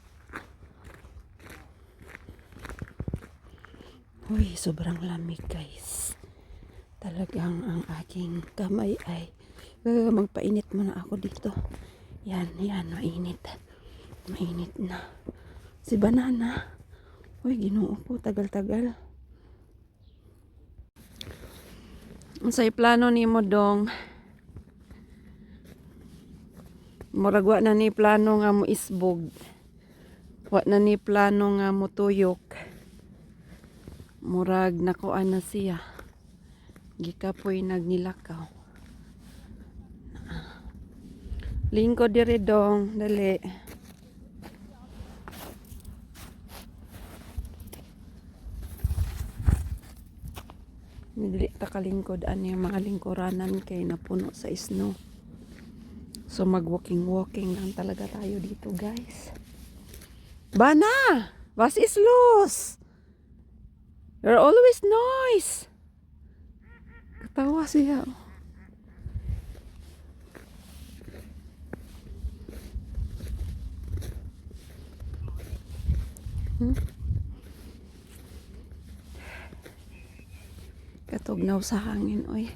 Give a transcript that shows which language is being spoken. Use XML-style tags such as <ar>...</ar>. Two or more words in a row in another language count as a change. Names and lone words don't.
<tl>Uy, sobrang lamig, guys. Talagang ang aking kamay ay magpainit muna ako dito. Yan, mainit. Mainit na. Si banana.</tl> <ceb>Uy, ginoo ko, tagal-tagal. Unsay plano nimo dong? Murag wa na ni plano nga mo isbog. Wa na ni plano nga mo tuyok. Murag nakuan na siya. Gikapoy nagnilakaw. Lingkod diri dong, dali. Dili ta kalingkod ani mga lingkuranan kay napuno sa snow.</ceb> <tl>So mag-walking lang talaga tayo dito, guys.</tl> <de>Bana, was is los?</de> <en>You're always noise.</en> <ceb>Katawa siya. Katugnaw sa hangin, oy.</ceb>